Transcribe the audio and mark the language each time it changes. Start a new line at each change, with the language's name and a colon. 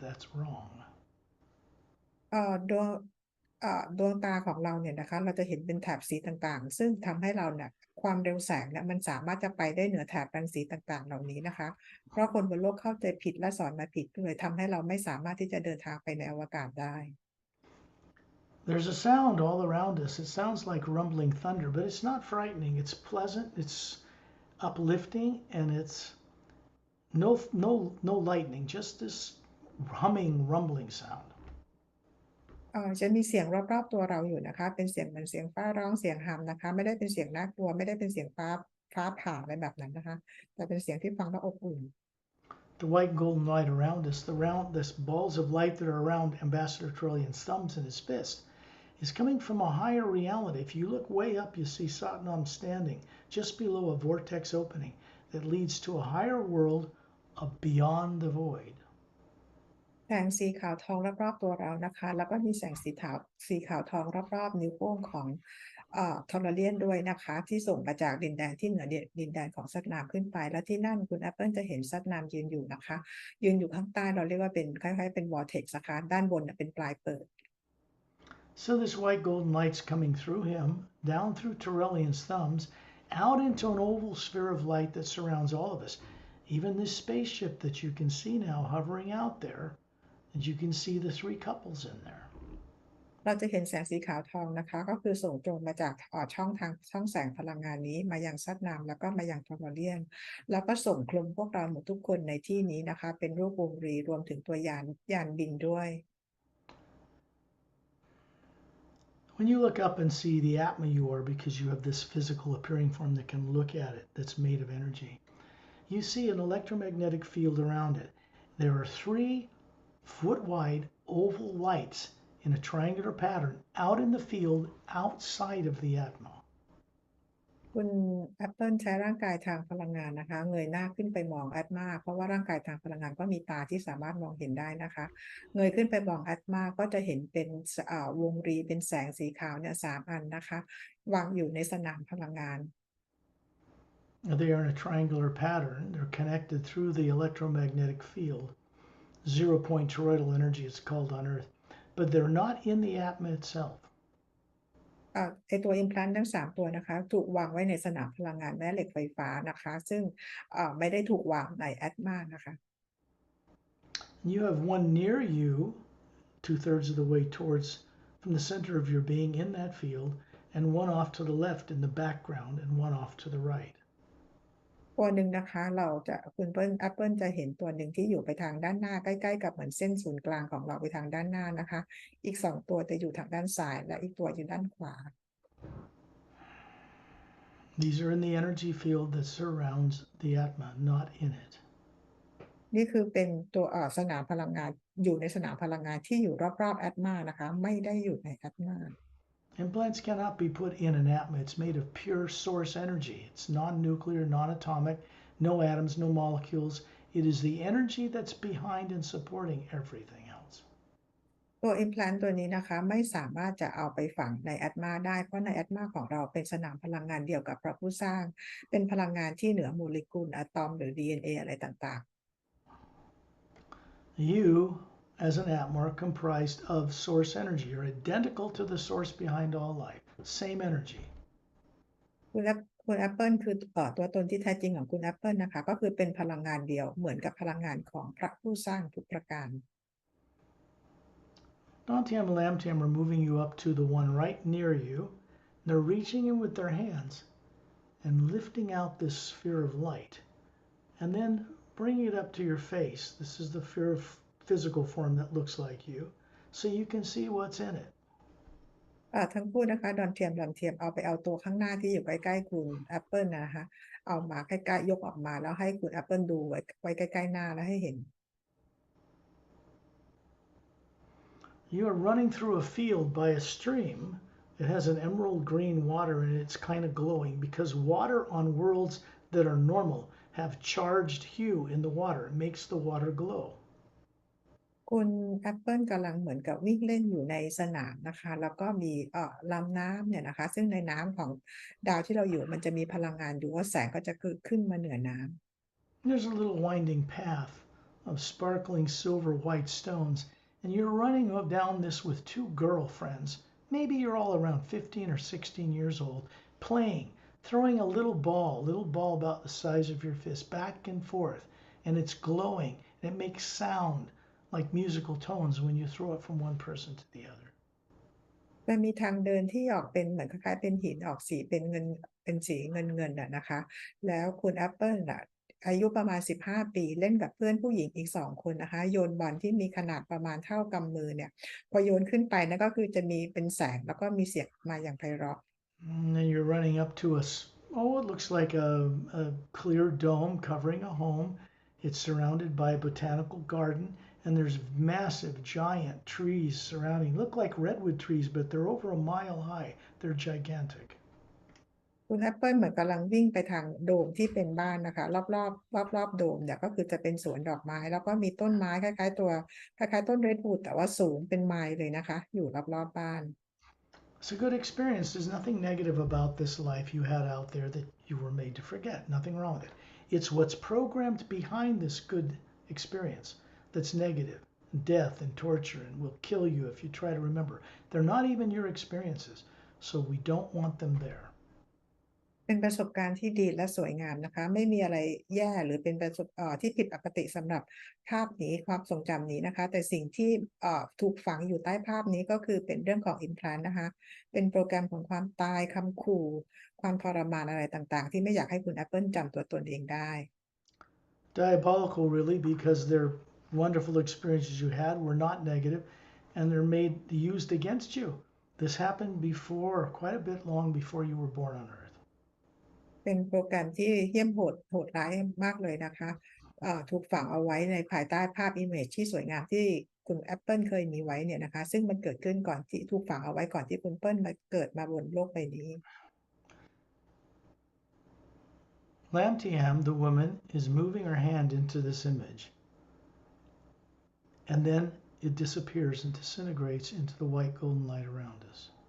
English: That's wrong.
Thai: ดวงดวงตาของเราเนี่ยนะคะเราจะเห็นเป็นแถบสีต่างๆซึ่งทำให้เราเนี่ยความเร็วแสงเนี่ยมันสามารถจะไปได้เหนือแถบรังสีต่างๆเหล่านี้นะคะเพราะคนบนโลกเข้าใจผิดและสอนมาผิดเลยทำให้เราไม่สามารถที่จะเดินทางไปในอวกาศได้
English: There's a sound all around us. It sounds like rumbling thunder, but it's not frightening. It's pleasant, it's uplifting, and it's no lightning, just this humming, rumbling sound.
Thai: จะมีเสียงรอบๆตัวเราอยู่นะคะเป็นเสียงเหมือนเสียงฟ้าร้องเสียงหัมนะคะไม่ได้เป็นเสียงน่ากลัวไม่ได้เป็นเสียงฟ้าผ่าอะไรแบบนั้นนะคะแต่เป็นเสียงที่ฟังแล้วอบอุ่น
English: The white and golden light around us, this balls of light that are around Ambassador Trillian's thumbs in his fist, is coming from a higher reality. If you look way up, you see Satnam standing just below a vortex opening that leads to a higher world of beyond the void.
Thai: แสงสีขาวทองรอบๆตัวเรานะคะแล้วก็มีแสงสีขาวทองรอบๆนิ้วโป้งของทอร์เรียนด้วยนะคะที่ส่งมาจากดินแดนที่เหนือดินแดนของซัตนามขึ้นไปและที่นั่นคุณแอปเปิลจะเห็นซัตนามยืนอยู่นะคะยืนอยู่ข้างใต้เราเรียกว่าเป็นคล้ายๆเป็นวอร์เท็กซ์นะคะด้านบนเป็นปลายเปิด
English: So this white golden light's coming through him, down through Trillian's thumbs, out into an oval sphere of light that surrounds all of us. Even this spaceship that you can see now hovering out there, and you can see the three couples in there.
Thai: เราจะเห็นแสงสีขาวทองนะคะก็คือส่งตรงมาจากช่องแสงพลังงานนี้มายังซัตนามแล้วก็มายังทอร์เรียนแล้วก็ส่งคลุมพวกเราหมดทุกคนในที่นี้นะคะเป็นรูปวงรีรวมถึงตัวยานบินด้วย
English: When you look up and see the Atma you are because you have this physical appearing form that can look at it that's made of energy, you see an electromagnetic field around it. There are 3-foot-wide oval lights in a triangular pattern out in the field outside of the Atma.
Thai: คุณแอปเปิลใช้ร่างกายทางพลังงานนะคะเงยหน้าขึ้นไปมองแอตมาเพราะว่าร่างกายทางพลังงานก็มีตาที่สามารถมองเห็นได้นะคะเงยขึ้นไปมองแอตมาก็จะเห็นเป็นวงรีเป็นแสงสีขาวเนี่ย3 อันนะคะวางอยู่ในสนามพลังงาน
English: They are in a triangular pattern. They're connected through the electromagnetic field. 0-point toroidal energy it's called on Earth. But they're not in the Atma itself.
Thai: ตัว implant ทั้ง3 ตัวนะคะถูกวางไว้ในสนามพลังงานแม่เหล็กไฟฟ้านะคะซึ่งไม่ได้ถูกวางใน Atma นะคะ
English: You have one near you, 2/3 of the way towards from the center of your being in that field, and one off to the left in the background, and one off to the right.
Thai: ตัวหนึ่งนะคะคุณแอปเปิลจะเห็นตัวหนึ่งที่อยู่ไปทางด้านหน้าใกล้ๆกับเหมือนเส้นศูนย์กลางของเราไปทางด้านหน้านะคะอีก2 ตัวจะอยู่ทางด้านซ้ายและอีกตัวอยู่ด้านขวา
English: These are in the energy field that surrounds the Atma, not in it.
Thai: นี่คือเป็นตัวสนามพลังงานอยู่ในสนามพลังงานที่อยู่รอบๆ Atma นะคะไม่ได้อยู่ใน Atma.
English: Implants cannot be put in an Atma. It's made of pure source energy. It's non-nuclear, non-atomic, no atoms, no molecules. It is the energy that's behind and supporting everything else.
Thai: ตัว implant ตัวนี้นะคะไม่สามารถจะเอาไปฝังใน Atma ได้เพราะใน Atma ของเราเป็นสนามพลังงานเดียวกับพระผู้สร้างเป็นพลังงานที่เหนือโมเลกุลอะตอมหรือ DNA อะไรต่างๆ
English: You as an Atma are comprised of source energy. You're identical to the source behind all life. Same energy.
Thai: คุณแอปเปิลคือตัวตนที่แท้จริงของคุณแอปเปิลนะคะก็คือเป็นพลังงานเดียวเหมือนกับพลังงานของพระผู้สร้างทุกประการ
English: Dantian and Lamtian are moving you up to the one right near you. They're reaching in with their hands and lifting out this sphere of light and then bringing it up to your face. This is the physical form that looks like you, so you can see what's in it.
Thai: ทั้งคู่นะคะดอนเทียมเอาไปเอาตัวข้างหน้าที่อยู่ใกล้ๆคุณแอปเปิลนะคะเอามาใกล้ๆยกออกมาแล้วให้คุณแอปเปิลดูไว้ใกล้ๆหน้าแล้วให้เห็น
English: You are running through a field by a stream. It has an emerald green water and it's kind of glowing because water on worlds that are normal have charged hue in the water. It makes the water glow.
Thai: คุณแอปเปิลกำลังเหมือนกับวิ่งเล่นอยู่ในสนามนะคะแล้วก็มีลำน้ำเนี่ยนะคะซึ่งในน้ำของดาวที่เราอยู่มันจะมีพลังงานอยู่ว่าแสงก็จะขึ้นมาเหนือน้ำ
English: There's a little winding path of sparkling silver white stones, and you're running down this with two girlfriends. Maybe you're all around 15 or 16 years old, playing, throwing a little ball about the size of your fist, back and forth, and it's glowing, and it makes sound like musical tones when you throw it from one person to the other.
Thai: มันมีทางเดินที่ออกเป็นเหมือนคล้ายๆเป็นหินออกสีเป็นเงินเป็นสีเงินนะคะแล้วคุณแอปเปิลอายุประมาณ15ปีเล่นกับเพื่อนผู้หญิงอีก2คนนะคะโยนบอลที่มีขนาดประมาณเท่ากำมือเนี่ยพอโยนขึ้นไปนั่นก็คือจะมีเป็นแสงแล้วก็มีเสียงมาอย่างไพเราะ
English: And then you're running up to it looks like a clear dome covering a home. It's surrounded by a botanical garden, and there's massive, giant trees surrounding. Look like redwood trees, but they're over a mile high. They're gigantic.
Thai: คุณแอปเปิลเหมือนกำลังวิ่งไปทางโดมที่เป็นบ้านนะคะรอบโดมเนี่ยก็คือจะเป็นสวนดอกไม้แล้วก็มีต้นไม้คล้ายๆต้นเรดวูดแต่ว่าสูงเป็นไมล์เลยนะคะอยู่รอบบ้าน
English: It's a good experience. There's nothing negative about this life you had out there that you were made to forget. Nothing wrong with it. It's what's programmed behind this good experience that's negative. Death and torture and will kill you if you try to remember. They're not even your experiences, so we don't want them there.
Thai: เป็นประสบการณ์ที่ดีและสวยงามนะคะไม่มีอะไรแย่หรือเป็นที่ผิดปกติสำหรับภาพนี้ความทรงจำนี้นะคะแต่สิ่งที่ถูกฝังอยู่ใต้ภาพนี้ก็คือเป็นเรื่องของ implant นะคะเป็นโปรแกรมของความตายคำขู่ความทรมานอะไรต่างๆที่ไม่อยากให้คุณแอปเปิลจำตัวตนเองได้
English: Diabolical, really, because they're wonderful experiences you had were not negative and they're used against you. This happened before, quite a bit long before you were born on Earth.
Thai: เป็นโปรแกรมที่เหี้ยมโหดร้ายมากเลยนะคะถูกฝังเอาไว้ในภายใต้ภาพ image ที่สวยงามที่คุณแอปเปิลเคยมีไว้เนี่ยนะคะซึ่งมันเกิดขึ้นก่อนที่ถูกฝังเอาไว้ก่อนที่คุณเปิ้ลมาเกิดมาบนโลกใบนี้
English: Lamtiam, the woman, is moving her hand into this image. And then it disappears and disintegrates into the white golden light around us.